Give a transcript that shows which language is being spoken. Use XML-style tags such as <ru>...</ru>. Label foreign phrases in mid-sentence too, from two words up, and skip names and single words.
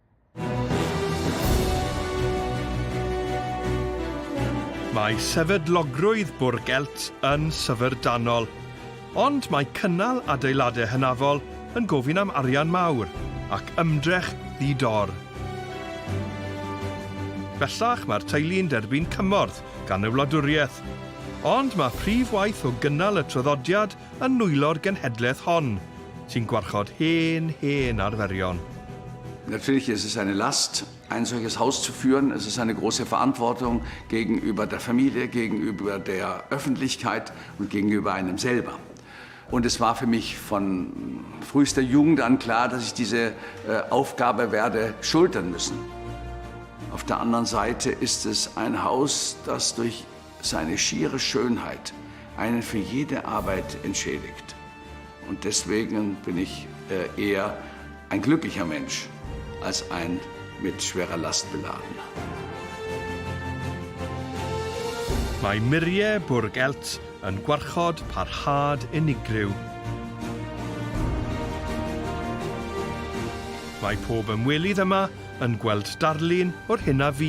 <cy>Mae sefydlogrwydd Bwrg Eltz yn syfrdanol, ond mae cynnal adeiladau hynafol yn gofyn am arian mawr ac ymdrech ddidor. Bellach mae'r teulu'n derbyn cymorth gan y wladwriaeth, ond mae prif waith o gynnal y traddodiad yn nwylo'r genhedlaeth hon, sy'n gwarchod hen arferion.</cy> <de>Natürlich ist es eine Last, ein solches Haus zu führen. Es ist eine große Verantwortung gegenüber der Familie, gegenüber der Öffentlichkeit und gegenüber einem selber. Und es war für mich von frühester Jugend an klar, dass ich diese Aufgabe werde schultern müssen. Auf der anderen Seite ist es ein Haus, das durch seine schiere Schönheit einen für jede Arbeit entschädigt. Und deswegen bin ich eher ein glücklicher Mensch als ein mit schwerer Last beladen.</de> <cy>Mae muriau Bwrg Eltz yn gwarchod parhad unigryw. mae pob ymwelydd yma yn gweld darlun o'r hyn a fi.</cy>